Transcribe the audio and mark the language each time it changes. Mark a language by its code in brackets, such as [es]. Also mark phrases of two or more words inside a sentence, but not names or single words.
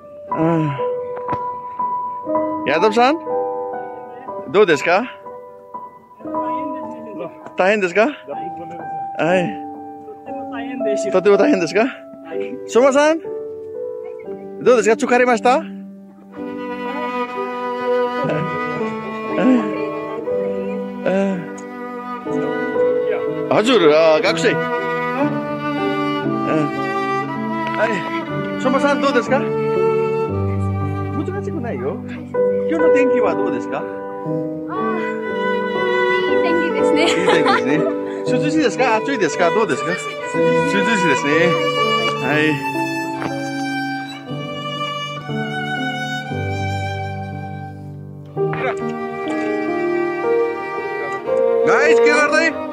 [ja] यादव सान, どうですか? 大変ですか? はい。とても大変ですか? 相馬さん、どうですか? 疲れました? [ne] हजुर गएको छ. [ja] 相馬さんどうですか? 難しくないよ。今日の天気はどうですか? いい天気ですね。いい天気ですね。涼しいですか? 暑いですか? どうですか? 涼しいですね。 [ne] はい。गाइस के गर्दै?